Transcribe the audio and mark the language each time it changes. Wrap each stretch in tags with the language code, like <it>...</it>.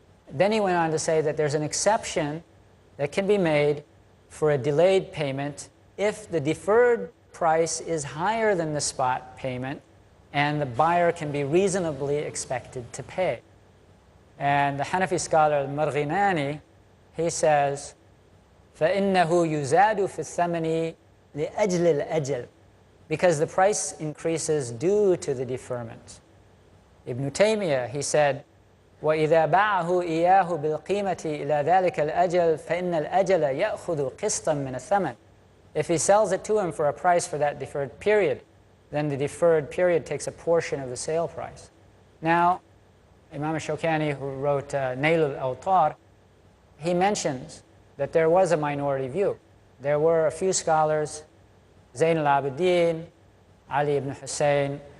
<en>Then he went on to say that there's an exception that can be made for a delayed payment if the deferred price is higher than the spot payment and the buyer can be reasonably expected to pay. And the Hanafi scholar Al-Marghinani, he says,</en> <ar>فَإِنَّهُ يُزَادُ فِي الثَّمَنِ لِأَجْلِ الْأَجَلِ,</ar> <en>because the price increases due to the deferment.</en> <ar>Ibn Taymiyyah,</ar> <en>he said,</en> <ar>وَإِذَا بَاعَهُ إِيَّاهُ بِالْقِيمَةِ إِلَى ذَلِكَ الْأَجَلِ فَإِنَّ الْأَجَلَ يَأْخُذُ قِسْطًا مِنَ الثَّمَنِ.</ar> <en>If he sells it to him for a price for that deferred period, then the deferred period takes a portion of the sale price. Now, Imam Shawkani, who wrote Nail al-Awtar, he mentions that there was a minority view. There were a few scholars, Zayn al-Abidin, Ali ibn Hussein.</en>